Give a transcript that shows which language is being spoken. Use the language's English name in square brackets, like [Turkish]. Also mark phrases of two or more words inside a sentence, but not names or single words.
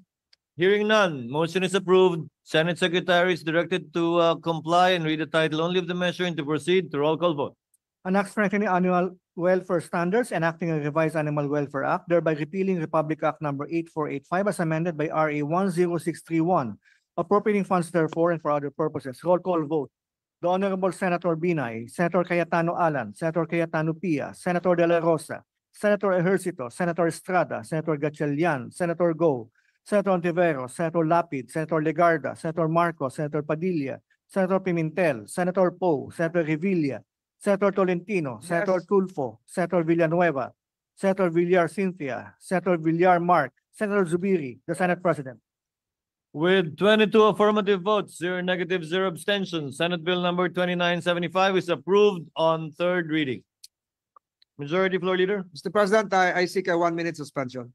[English] Hearing none, motion is approved. Senate Secretary is directed to comply and read the title only of the measure and to proceed to roll call vote. An act strengthening animal welfare standards, enacting a revised Animal Welfare Act, thereby repealing Republic Act number 8485 as amended by RA 10631, appropriating funds therefore and for other purposes. Roll call vote. The Honorable Senator Binay, Senator Cayetano Alan, Senator Cayetano Pia, Senator De La Rosa, Senator Ejercito, Senator Estrada, Senator Gatchalian, Senator Go, Senator Ontiveros, Senator Lapid, Senator Legarda, Senator Marcos, Senator Padilla, Senator Pimentel, Senator Poe, Senator Revilla, Senator Tolentino, Senator Tulfo, Senator Villanueva, Senator Villar Cynthia, Senator Villar Mark, Senator Zubiri, the Senate President. With 22 affirmative votes, 0 negative, 0 abstentions, Senate Bill number 2975 is approved on third reading. Majority Floor Leader, Mr. President, I seek a 1-minute suspension.